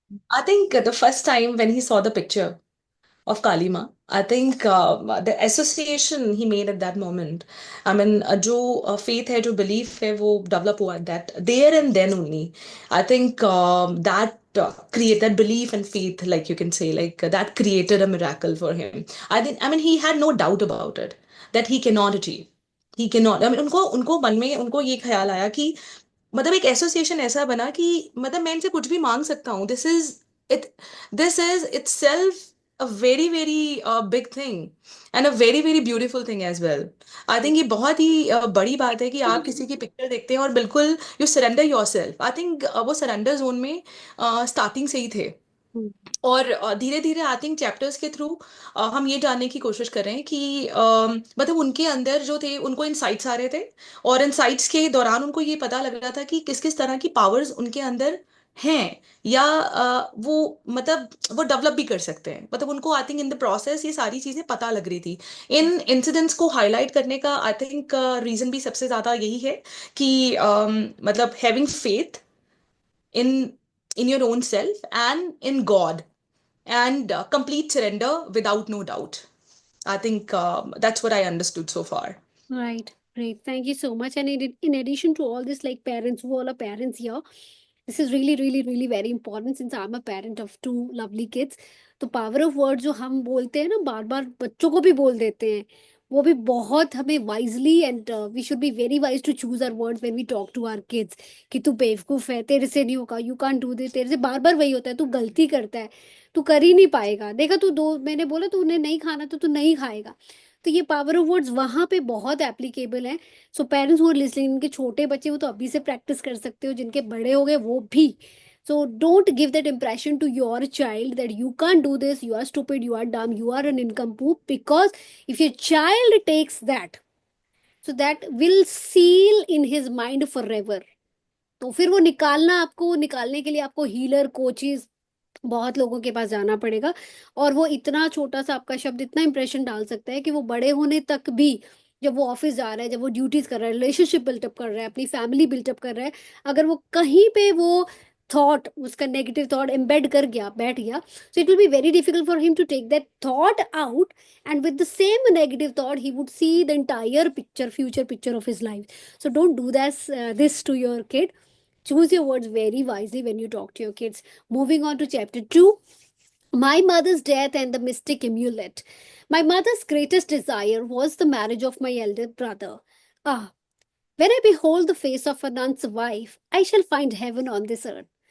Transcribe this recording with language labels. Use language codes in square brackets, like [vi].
[en] I think the first time when he saw the picture of Kalima, I think the association he made at that moment, I mean, [hi] जो faith है, जो belief है, वो develop हुआ [en] at that there and then only. I think that create that belief and faith, like you can say, like that created a miracle for him. I mean, he had no doubt about it that he cannot achieve. He cannot. I mean, [hi] उनको उनको मन में उनको ये ख्याल आया कि मतलब एक एसोसिएशन ऐसा बना कि मतलब मैं इनसे कुछ भी मांग सकता हूँ. [en] It this is itself a very very big thing and a very very beautiful thing as well. I think [hi] ये बहुत ही बड़ी बात है कि आप किसी की पिक्चर देखते हैं और बिल्कुल [en] You surrender yourself. I think [hi] वो सरेंडर जोन में स्टार्टिंग से ही थे. Hmm. और धीरे धीरे आई थिंक चैप्टर्स के थ्रू हम ये जानने की कोशिश कर रहे हैं कि मतलब उनके अंदर जो थे उनको इंसाइट्स आ रहे थे. और इंसाइट्स के दौरान उनको ये पता लग रहा था कि किस किस तरह की पावर्स उनके अंदर हैं या वो मतलब वो डेवलप भी कर सकते हैं. मतलब उनको I think in the process ये सारी चीजें पता लग रही थी. इन इंसिडेंट्स को हाईलाइट करने का आई थिंक रीजन भी सबसे ज्यादा यही है कि मतलब [en] Having faith in in your own self and in God and complete surrender without no doubt. I think that's what I understood so far. Right. Great. Thank you so much. And in addition to all this, like parents, who all are parents here, this is really, really, really very important since I'm a parent of two lovely kids. [hi] तो power of word जो हम बोलते हैं ना, बार बार बच्चों को भी बोल देते हैं, वो भी बहुत हमें wisely [en] and we should be very wise to choose our words when we talk to our kids [hi] कि तू बेवकूफ है, तेरे से नहीं होगा, [en] you can't do this, [hi] तेरे से बार बार वही होता है, तू गलती करता है, तू कर ही नहीं पाएगा, देखा तू दो, मैंने बोला तू उन्हें नहीं खाना तो तू नहीं खाएगा. तो ये पावर ऑफ वर्ड्स वहां पे बहुत एप्लीकेबल है. [en] so parents who are listening, [hi] इनके छोटे बच्चे वो तो अभी से प्रैक्टिस कर सकते हो, जिनके बड़े हो गए वो भी. [en] So don't give that impression to your child that you can't do this, you are stupid, you are dumb, you are an nincompoop, because if your child takes that, so that will seal in his mind forever. [hi] तो फिर वो निकालना, आपको निकालने के लिए आपको healer, coaches, बहुत लोगों के पास जाना पड़ेगा. और वो इतना छोटा सा आपका शब्द इतना इंप्रेशन डाल सकता है कि वो बड़े होने तक भी, जब वो ऑफिस जा रहा है, जब वो ड्यूटीज कर रहा है, रिलेशनशिप बिल्टअप कर रहा है, अपनी फैमिली बिल्टअप कर रहा है, अगर वो कहीं पे वो थॉट, उसका नेगेटिव थॉट एम्बेड कर गया, बैठ गया, [en] so it will be very difficult for him to take that thought out, and with the same negative thought he would see the entire picture, future picture of his life. So don't do this to your kid. Choose your words very wisely when you talk to your kids. Moving on to chapter 2, my mother's death and the mystic amulet. My mother's greatest desire was the marriage of my elder brother. Ah, when I behold the face of Anand's wife, I shall find heaven on this earth.